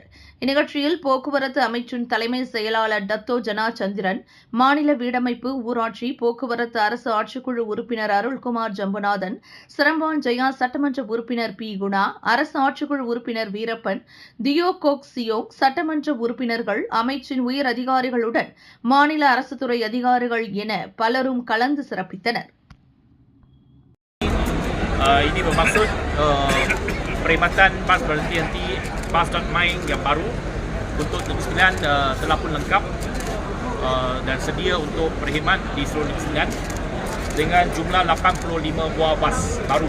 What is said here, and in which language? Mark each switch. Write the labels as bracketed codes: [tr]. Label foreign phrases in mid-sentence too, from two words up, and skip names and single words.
[ta] இந்நிகழ்ச்சியில் போக்குவரத்து அமைச்சின் தலைமை செயலாளர் டத்தோ ஜனா சந்திரன், மாநில வீடமைப்பு, ஊராட்சி, போக்குவரத்து அரசு ஆட்சிக்குழு உறுப்பினர் அருள்குமார் ஜம்புநாதன், சிரம்பான் ஜெயா சட்டமன்ற உறுப்பினர் பி. குணா, அரசு ஆட்சிக்குழு உறுப்பினர் வீரப்பன், தியோ கோக் சியோங், சட்டமன்ற உறுப்பினர்கள், அமைச்சின் உயர் அதிகாரிகளுடன் மாநில அரசு துறை அதிகாரிகள் என பலரும் கலந்து சிறப்பித்தனர். [ms] Ini bermaksud perkhidmatan PAS berhenti PAS.my yang baru untuk Negeri Sembilan telah pun lengkap dan sedia untuk berkhidmat di seluruh Negeri Sembilan dengan jumlah 85 buah bas baru.